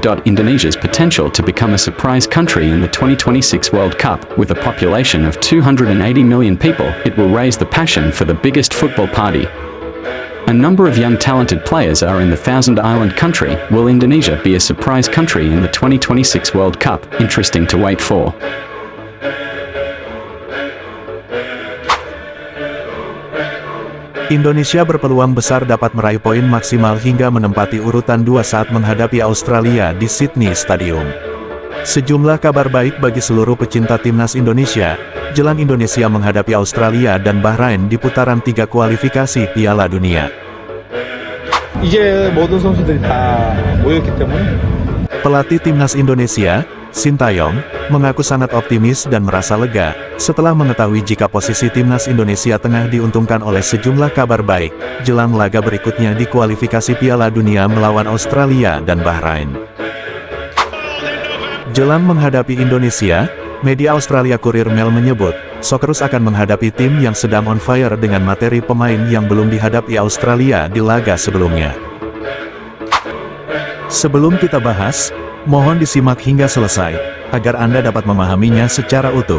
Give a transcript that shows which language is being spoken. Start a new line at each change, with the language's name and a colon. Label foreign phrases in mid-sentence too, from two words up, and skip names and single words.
English: Indonesia's potential to become a surprise country in the 2026 World Cup, with a population of 280 million people, it will raise the passion for the biggest football party. A number of young talented players are in the Thousand Island country. Will Indonesia be a surprise country in the 2026 World Cup? Interesting to wait for.
Indonesian: Indonesia berpeluang besar dapat meraih poin maksimal hingga menempati urutan 2 saat menghadapi Australia di Sydney Stadium. Sejumlah kabar baik bagi seluruh pecinta timnas Indonesia, jelang Indonesia menghadapi Australia dan Bahrain di putaran 3 kualifikasi Piala Dunia.
Korean: 이제 모든 선수들이 다 모였기 때문에
Indonesian: Pelatih timnas Indonesia, Sintayong, mengaku sangat optimis dan merasa lega setelah mengetahui jika posisi timnas Indonesia tengah diuntungkan oleh sejumlah kabar baik jelang laga berikutnya di kualifikasi Piala Dunia melawan Australia dan Bahrain. Jelang menghadapi Indonesia, media Australia Courier Mail menyebut, Socceroos akan menghadapi tim yang sedang
English: on fire
Indonesian: dengan materi pemain yang belum dihadapi Australia di laga sebelumnya. Sebelum kita bahas, mohon disimak hingga selesai, agar Anda dapat memahaminya secara utuh.